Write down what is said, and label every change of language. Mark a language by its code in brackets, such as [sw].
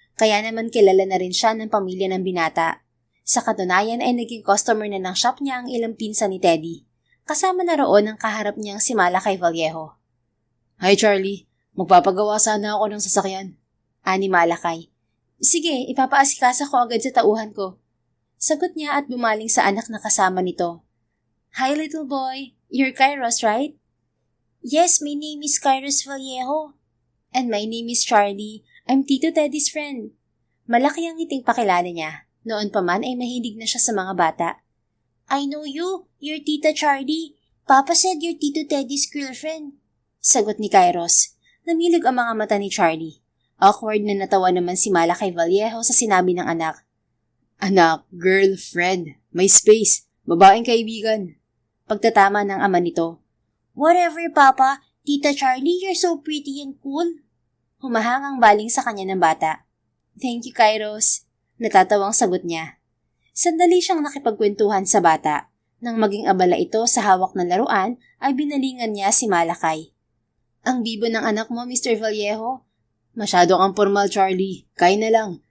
[tl] Kaya naman kilala na rin siya ng pamilya ng binata. Sa katunayan ay naging customer na ng shop niya ang ilang pinsan ni Teddy. Kasama na roon ang kaharap niyang si Malakay Vallejo. Hi Charlie, magpapagawa sana ako ng sasakyan. Ani Malakay. Sige, ipapaasikaso ko agad sa tauhan ko. Sagot niya at bumaling sa anak na kasama nito. [en] Hi little boy, you're Kairos, right? Yes, my name is Kairos Vallejo. And my name is Charlie. I'm Tito Teddy's friend. [tl] Malaki ang ngiting pakilala niya. Noon pa man ay mahilig na siya sa mga bata. [en] I know you. You're Tita Charlie. Papa said you're Tito Teddy's girlfriend. [tl] Sagot ni Kairos. Namilog ang mga mata ni Charlie. Awkward na natawa naman si Malakay Vallejo sa sinabi ng anak. Anak, girlfriend, may space, babaeng kaibigan. Pagtatama ng ama nito. [en] Whatever, Papa. Tita Charlie, you're so pretty and cool. [tl] Humahangang baling sa kanya ng bata. [en] Thank you, Kairos. [tl] Natatawang sagot niya. Sandali siyang nakipagkwentuhan sa bata. Nang maging abala ito sa hawak ng laruan, ay binalingan niya si Malakay. Ang bibo ng anak mo, Mr. Vallejo. Masyado kang formal, Charlie. Kaya na lang.